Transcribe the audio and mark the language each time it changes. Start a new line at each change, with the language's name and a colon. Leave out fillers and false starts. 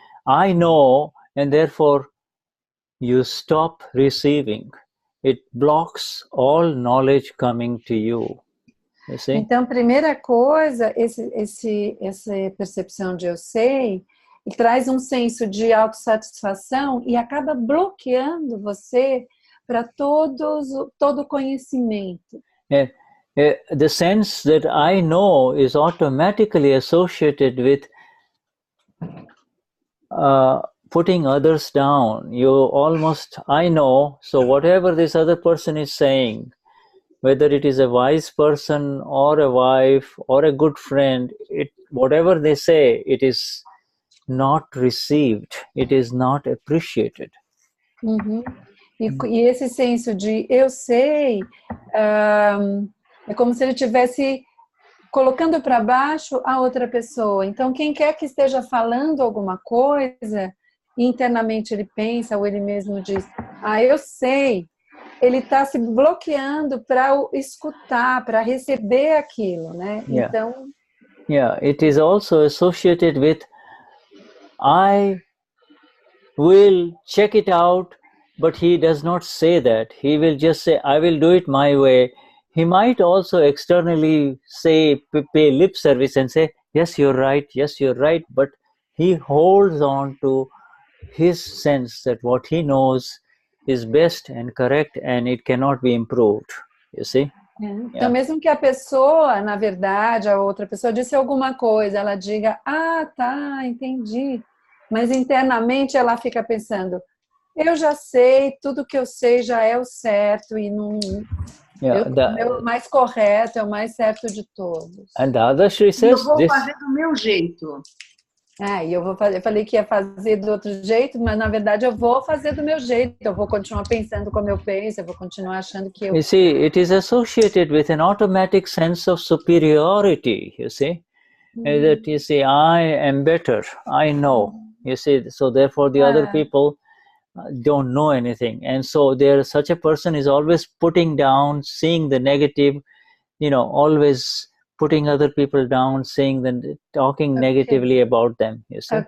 English: I know, and therefore you stop receiving. It blocks all knowledge coming to you. You see?
Portuguese: Então, primeira coisa, essa percepção de eu sei, e traz um senso de autossatisfação e acaba bloqueando você para todo conhecimento.
English: The sense that I know is automatically associated with putting others down. I know, so whatever this other person is saying, whether it is a wise person or a wife or a good friend, whatever they say, it is not received, it is not appreciated. Uhum.
Portuguese: E esse senso de eu sei, é como se ele tivesse colocando para baixo a outra pessoa. Então, quem quer que esteja falando alguma coisa, internamente ele pensa, ou ele mesmo diz, eu sei, ele está se bloqueando para escutar, para receber aquilo, né?
English: Yeah.
Portuguese: Então...
English: Yeah, it is also associated with, I will check it out, but he does not say that. He will just say, I will do it my way. He might also externally say, pay lip service and say, yes, you're right, but he holds on to his sense that what he knows is best and correct and it cannot be improved, you see?
Portuguese: Então, mesmo que a pessoa, na verdade, a outra pessoa disse alguma coisa, ela diga, tá, entendi. Mas internamente ela fica pensando, eu já sei, tudo que eu sei já é o certo e não... é o mais correto, é o mais certo de todos.
English: And Dadashri says,
Portuguese: eu vou fazer do meu jeito. E eu falei que ia fazer do outro jeito, mas na verdade eu vou fazer do meu jeito, eu vou continuar pensando como eu penso, eu vou continuar achando que eu...
English: You see, it is associated with an automatic sense of superiority, you see, that you see, I am better, I know, you see, so therefore the other people don't know anything, and so such a person is always putting down, seeing the negative, always putting other people down, talking negatively about them, you see.